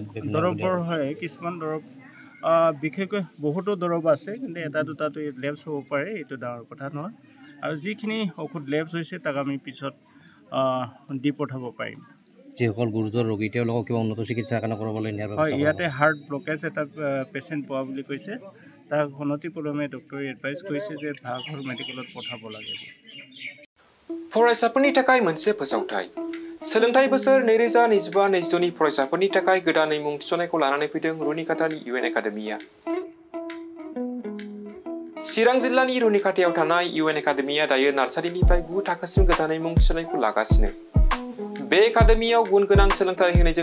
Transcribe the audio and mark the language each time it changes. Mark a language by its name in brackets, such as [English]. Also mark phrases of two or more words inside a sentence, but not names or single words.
[Assamese] দৰৱবোৰ হয় কিছুমান দৰৱ বিশেষকৈ বহুতো দৰৱ আছে কিন্তু এটা দুটাটো লেবছ হ'ব পাৰে এইটো ডাঙৰ কথা নহয় আৰু যিখিনি ঔষধ লেবছ হৈছে তাক আমি পিছত দি পঠাব পাৰিম যিসকল গুৰুতৰ ৰোগী তেওঁলোকক কিবা উন্নত চিকিৎসাৰ কাৰণে কৰিবলৈ নিয়াৰ হয় ইয়াতে [English] heart blockage [Assamese] এটা পেচেণ্ট পোৱা বুলি কৈছে তাক অনতিপলমে ডক্টৰে এডভাইচ কৰিছে যে ভাগঘৰ মেডিকেলত পঠাব লাগে [Bodo] फरायसाफोरनि थाखाय मोनसे फोसावथाय सोलोंथाइ बोसोर 2025-26 नि फरायसाफोरनि थाखाय गोदानै मुं थिसननायखौ लानानै फैदों रुनिकाटानि इउएन एकाडेमिया चिरां जिल्लानि रुनिकाटायाव थानाय इउएन एकाडेमिया दायो नार्सारिनिफ्राय 9 थाखोसिम गोदानै मुं थिसननायखौ लागासिनो बे एकाडेमियाव गुन गोनां सोलोंथाइ होनायजों